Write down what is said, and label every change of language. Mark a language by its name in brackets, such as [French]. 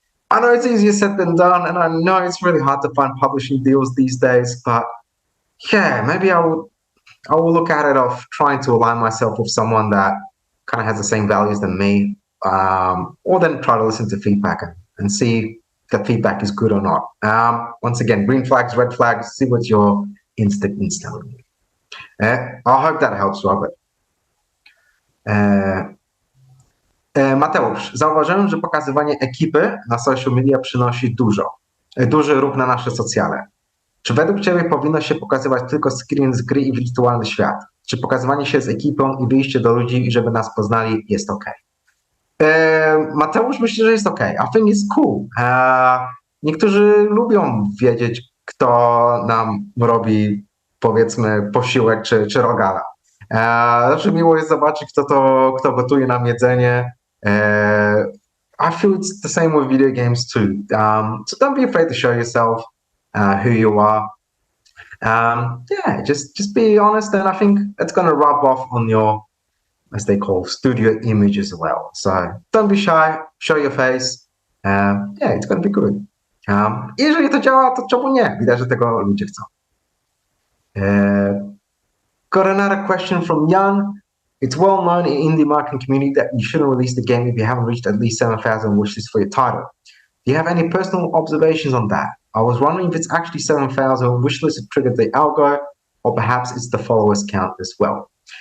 [English] I know it's easier said than done, and I know it's really hard to find publishing deals these days, but yeah, maybe I will look at it of trying to align myself with someone that kind of has the same values than me, or then try to listen to feedback and see if the feedback is good or not. Once again, green flags, red flags, see what your instinct is telling you. I hope that helps, Robert. [Polish] Mateusz, zauważyłem, że pokazywanie ekipy na social media przynosi duży ruch na nasze socjale. Czy według Ciebie powinno się pokazywać tylko screen z gry i wirtualny świat? Czy pokazywanie się z ekipą i wyjście do ludzi, żeby nas poznali, jest ok? Mateusz, myślę, że jest ok. [English] I think it's cool. [Polish] Niektórzy lubią wiedzieć, kto nam robi, powiedzmy, posiłek czy rogala. Znaczy miło jest zobaczyć, kto gotuje nam jedzenie. [English] I feel it's the same with video games too. So don't be afraid to show yourself who you are. Yeah, just be honest, and I think it's going to rub off on your, as they call, studio image as well. So don't be shy, show your face. Yeah, it's going to be good. [Polish] Jeżeli to działa, to czemu nie? Widać, że tego ludzie chcą. [English] Got another question from Jan. It's well known in indie marketing community that you shouldn't release the game if you haven't reached at least 7,000 wishlists for your title. Do you have any personal observations on that? I was wondering if it's actually 7,000 wishlists that triggered the algo, or perhaps it's the followers count as well.